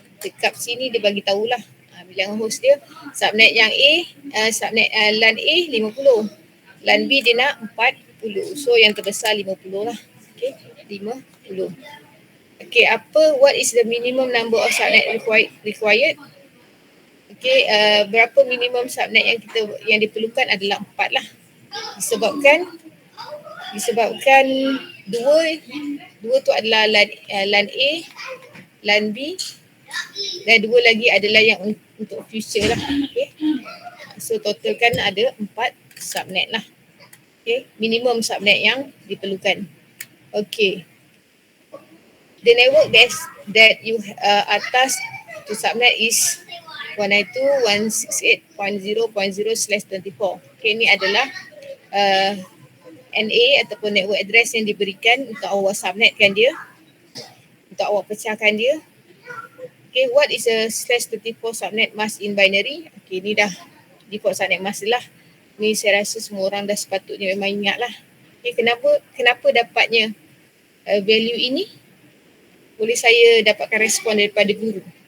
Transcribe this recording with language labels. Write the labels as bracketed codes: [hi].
[ms] Dekat sini dia bagi tahulah bilangan host dia. Subnet yang A, subnet LAN A 50. LAN B dia nak 40. So yang terbesar 50 lah. Okay, 50. [en] Okay, what is the minimum number of subnet required? [ms] Okay, berapa minimum subnet yang diperlukan adalah 4 lah. Disebabkan dua tu adalah LAN A, LAN B dan 2 lagi adalah yang untuk future lah. Okay. So total kan ada 4 subnet lah. Okay, minimum subnet yang diperlukan. Okay. [en] The network that you atas to subnet is 192.168.0.0/24. [ms] Okay, ini adalah NA ataupun network address yang diberikan untuk awak subnetkan dia, untuk awak pecahkan dia. [en] Okay, what is a /24 subnet mask in binary? [ms] Okay, ni dah default subnet mask lah. Ni saya rasa semua orang dah sepatutnya memang ingat lah. Okay, kenapa dapatnya value ini? Boleh saya dapatkan respon daripada guru?